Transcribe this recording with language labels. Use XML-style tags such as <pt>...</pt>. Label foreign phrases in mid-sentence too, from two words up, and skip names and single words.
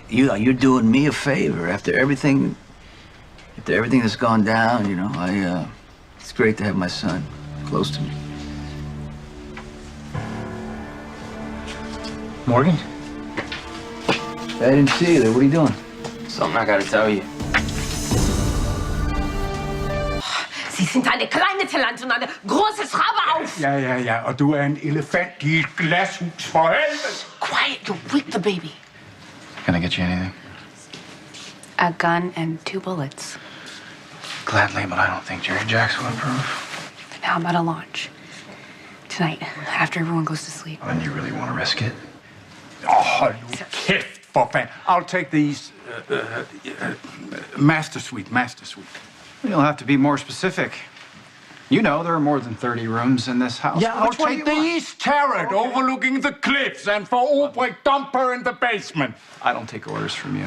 <en>You're doing me a favor after everything that's gone down. You know, it's great to have my son close to me. Morgan? I didn't see you there. What are you doing? Something I gotta tell you.</en> <de>Sie sind eine kleine Talant und eine große Schraube auf.</de> <da>Ja. Og du er en elefant i et glashus for helvede.</da> <en>Quiet, you'll wake the baby. Can I get you anything? A gun and 2 bullets. Gladly, but I don't think Jerry Jacks will approve. How about a launch? Tonight, after everyone goes to sleep. And you really want to risk it?</en> <da>Oh, nu kæft for fanden.</da> <en>I'll take these master suite. You'll have to be more specific. You know, there are more than 30 rooms in this house. Yeah, I'll Which one take do the you want? east turret overlooking the cliffs, and for Albrecht, dump her in the basement. I don't take orders from you.</en>